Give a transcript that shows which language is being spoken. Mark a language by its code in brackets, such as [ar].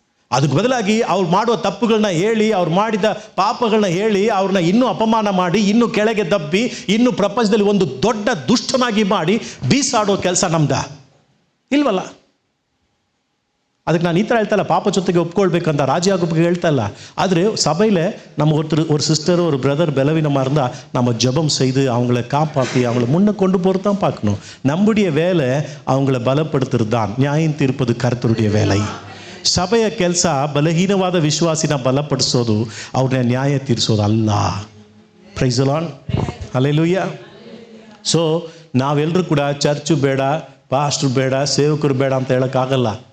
[kn] ಅದಕ್ಕೆ ಬದಲಾಗಿ ಅವ್ರು ಮಾಡುವ ತಪ್ಪುಗಳನ್ನ ಹೇಳಿ, ಅವ್ರು ಮಾಡಿದ ಪಾಪಗಳನ್ನ ಹೇಳಿ, ಅವ್ರನ್ನ ಇನ್ನೂ ಅಪಮಾನ ಮಾಡಿ, ಇನ್ನೂ ಕೆಳಗೆ ದಬ್ಬಿ, ಇನ್ನೂ ಪ್ರಪಂಚದಲ್ಲಿ ಒಂದು ದೊಡ್ಡ ದುಷ್ಟನಾಗಿ ಮಾಡಿ ಬೀಸಾಡೋ ಕೆಲಸ ನಮ್ದ ಇಲ್ವಲ್ಲ? ಅದಕ್ಕೆ ನಾನು ಈ ಥರ ಹೇಳ್ತಾ ಇಲ್ಲ, ಪಾಪ ಜೊತೆಗೆ ಒಪ್ಕೊಳ್ಬೇಕಂತ ರಾಜಿ ಆಗೋಕ್ಕೆ ಹೇಳ್ತಾ ಇಲ್ಲ. [ta] ಆದರೆ சபையில் நம்ம ஒரு சிஸ்டர் ஒரு பிரதர் பலவீனமாக இருந்தால் நம்ம ஜெபம் செய்து அவங்கள காப்பாற்றி அவங்கள முன்னே கொண்டு போகிறது தான் பார்க்கணும். நம்முடைய வேலை அவங்கள பலப்படுத்துறது தான். நியாயம் தீர்ப்பது கர்த்தருடைய வேலை. [kn] ಸಭೆಯ ಕೆಲಸ ಬಲಹೀನವಾದ ವಿಶ್ವಾಸಿನ ಬಲಪಡಿಸೋದು, ಅವ್ರನ್ನ ನ್ಯಾಯ ತೀರಿಸೋದು ಅಲ್ಲ. [en] praise the Lord, [kn] hallelujah. So ನಾವೆಲ್ಲರೂ ಕೂಡ ಚರ್ಚು ಬೇಡ, ಪಾಸ್ಟರ್ ಬೇಡ, ಸೇವಕರು ಬೇಡ ಅಂತ ಹೇಳೋಕ್ಕಾಗಲ್ಲ.